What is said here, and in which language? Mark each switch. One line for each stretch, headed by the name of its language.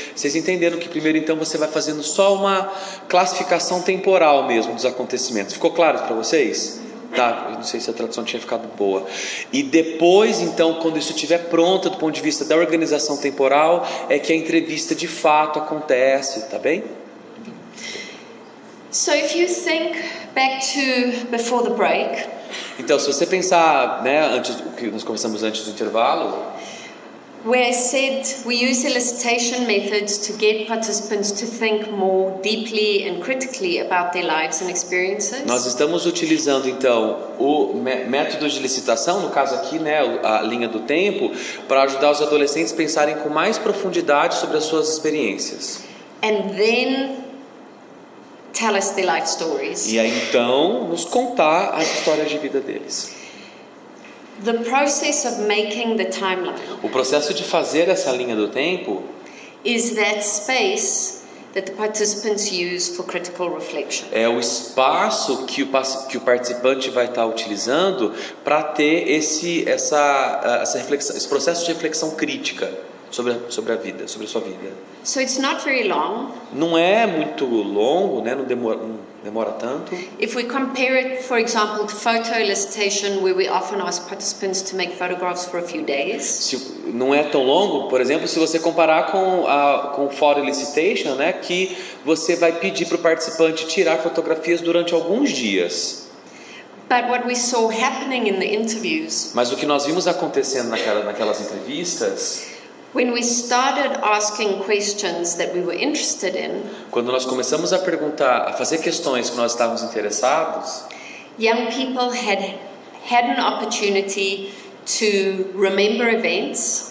Portuguese: Vocês entenderam que primeiro então você vai fazendo só uma classificação temporal mesmo dos acontecimentos. Ficou claro para vocês? Tá, eu não sei se a tradução tinha ficado boa. E depois então, quando isso estiver pronto do ponto de vista da organização temporal, é que a entrevista de fato acontece, tá bem?
English: So if you think back to before the break,
Portuguese: então, se você pensar, né, antes o que nós conversamos antes do intervalo,
English: where I said we use elicitation methods to get participants to think more deeply and critically about their lives and experiences.
Portuguese: Nós estamos utilizando então o método de licitação, no caso aqui, né, a linha do tempo, para ajudar os adolescentes a pensarem com mais profundidade sobre as suas experiências.
English: And then tell us their life stories.
Portuguese: E aí então nos contar as histórias de vida deles.
English: The process of making the timeline.
Portuguese: O processo de fazer essa linha do tempo
English: is that space that the participants use for critical reflection.
Portuguese: É o espaço que o participante vai estar utilizando para ter essa reflexão, esse processo de reflexão crítica sobre a vida, sobre a sua vida.
English: So it's not very long.
Portuguese: Não é muito longo, né? Não demora tanto.
English: If we compare it, for example, to photo elicitation, where we often ask participants to make photographs for a few days.
Portuguese: Não é tão longo, por exemplo, se você comparar com photo elicitation, né? Que você vai pedir para o participante tirar fotografias durante alguns dias.
English: But what we saw happening in the interviews,
Portuguese: mas o que nós vimos acontecendo naquelas entrevistas,
English: When we started asking questions that we were interested in,
Portuguese: Quando nós começamos a perguntar, a fazer questões que nós estávamos interessados,
English: young people had an opportunity to remember events